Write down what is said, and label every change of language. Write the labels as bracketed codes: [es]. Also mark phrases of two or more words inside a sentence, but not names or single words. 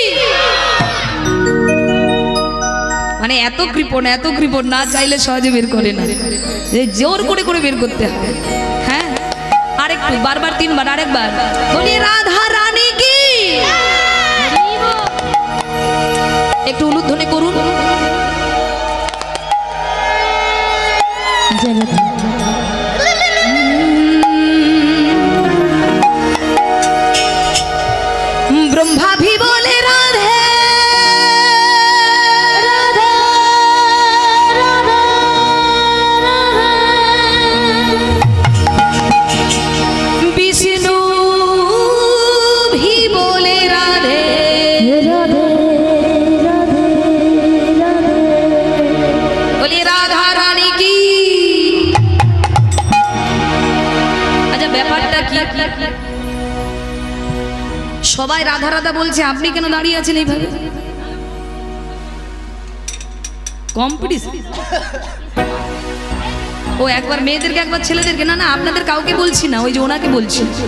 [bn] মানে এত কৃপণ না চাইলে সহজে বের করে না, জোর করে করে বের করতে হবে। হ্যাঁ, আরেকটু, বারবার 3 বার, আরেকবার, বলি রাধা রানী কি। একটু উলুধ্বনি করুন। [hi] जय राधे। ब्रह्मा भी बोले राधे राधे राधे राधे। विष्णु भी बोले राधे राधे राधे राधे। बोलिए राधा रानी की। अच्छा [bn] ব্যাপারটা কি? সবাই রাধা রাধা বলছে, আপনি কেন দাঁড়িয়ে আছেন এইভাবে? কম্পিটিশন। ও একবার মেয়েদেরকে, একবার ছেলেদেরকে, না না আপনাদের কাউকে বলছি না, ওই যে ওনাকে বলছি।